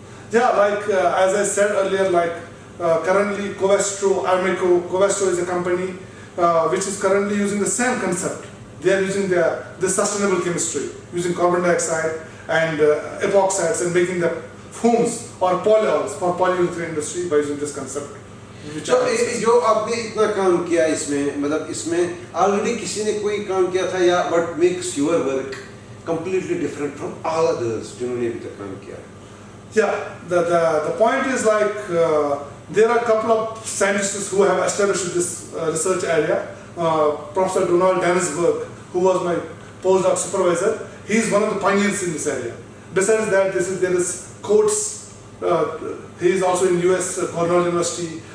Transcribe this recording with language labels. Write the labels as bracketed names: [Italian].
[English] Yeah, like as I said earlier, like currently Covestro, Armeco, Covestro is a company which is currently using the same concept. They are using the sustainable chemistry, using carbon dioxide and epoxides and making the foams or polyols for polyurethane industry by using this concept. [Hindi] तो जो आपने इतना काम किया इसमें, मतलब इसमें already किसी ने कोई काम किया था या [English] what makes your work completely different from all others [Hindi] जिन्होंने अभी तक काम किया? [English] Yeah, the point is like there are a couple of scientists who have established this research area. Professor Donald Danisberg, who was my postdoc supervisor, he is one of the pioneers in this area. Besides that, there is Coates. He is also in US Cornell University.